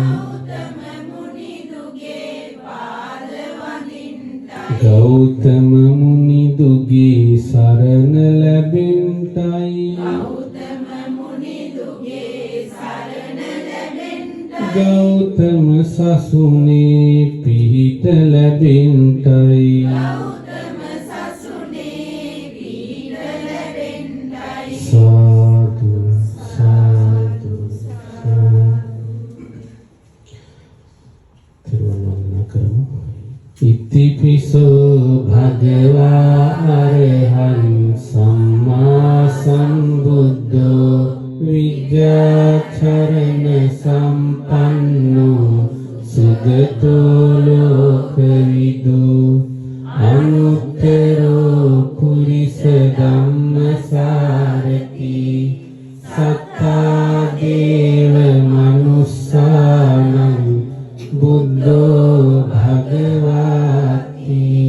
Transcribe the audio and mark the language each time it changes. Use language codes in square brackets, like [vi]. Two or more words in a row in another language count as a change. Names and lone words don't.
[si] ගෞතම මුනි දුගේ සරණ ලැබෙන්ටයි ගෞතම සසුනේ පිහිට ලැබෙන්ටයි සාදු සාදු තිරුවන් කරමු [pi] ඉතිපිසෝ භගවා අරහං සම්මා සම්බුද්ධෝ විජ්ජා චරණ සම්පන්නෝ සුගතෝ ලෝකවිදු අනුත්තරෝ පුරිස ධම්මසාරති සත්තා දේව මනුස්සානං බුද්ධෝ භගවති